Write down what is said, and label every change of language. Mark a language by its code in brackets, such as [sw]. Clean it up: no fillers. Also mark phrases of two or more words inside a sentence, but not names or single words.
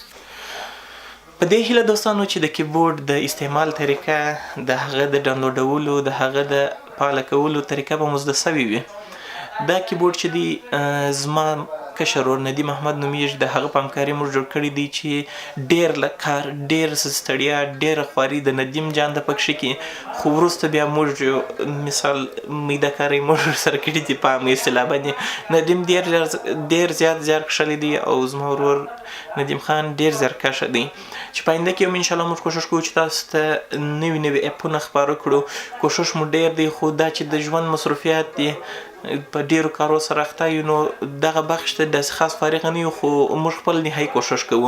[ps] په دې هیله دوستانو چې د کیبورډ د استعمال طریقه، د هغه د ډاونلوډولو، د هغه د فعاله کولو طریقه به مو زده سوې وي. دا کیبورډ چې دی زما کشر ورور ندیم احمد نومیږي، د هغه په همکاري موږ جوړ کړی دی چې ډېر لږ کار، ډېر ستړیا، ډېره خواري د ندیم جان د پکښې کې، خو وروسته بیا موږ مثال میده کاری موږ سره کړي دي په عامه اصطلاح باندې. ندیم ډېر زیات زیارکښلی دی او زما ورور ندیم خان ډېر زیارکښه دی چې په آینده کې هم انشاءالله موږ کوشش کوو چې تاسو ته نوي نوي اپونه خپاره کړو. کوشش مو ډېر دی خو دا چې د ژوند مصروفیات دي په ډېرو کارو سره اخته یو نو دغه بخش ته داسې خاص فارغه نه یو، خو موږ خپل نهایي کوشش کوو.